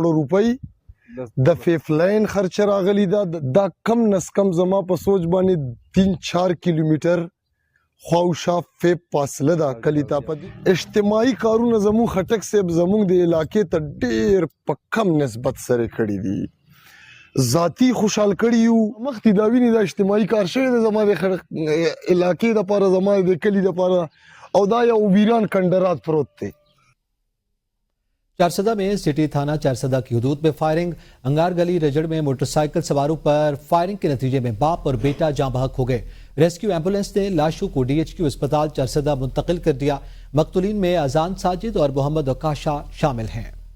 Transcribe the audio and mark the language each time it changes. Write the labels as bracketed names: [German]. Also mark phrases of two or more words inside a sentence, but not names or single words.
[Pashto] روپۍ د فیف لاین خرچ راغلی دا کم نس کم زما په سوچ باندې 3-4 کیلومتر خواوشا فیب فاصله ده کلی ته په اجتماعي کارونه زمون خټک صاحب زمون د علاقې ته ډېر په کم نسبت سره کړي دي ذاتی خوشحال کړي یو مخکې دا ویني دا اجتماعي کار شوی دی زما د علاقې دپاره زما د کلي دپاره او دا یو ویران کنډرات پروت دی [Urdu] چارسدہ میں سٹی تھانہ چارسدہ کی حدود میں فائرنگ. انگار گلی رجڑ میں موٹر سائیکل سواروں پر فائرنگ کے نتیجے میں باپ اور بیٹا جاں بحق ہو گئے. [English] rescue ambulance [Urdu] نے لاشوں کو DHQ ہسپتال چارسدہ منتقل کر دیا. مقتولین میں اذان ساجد اور محمد عکاشہ شامل ہیں.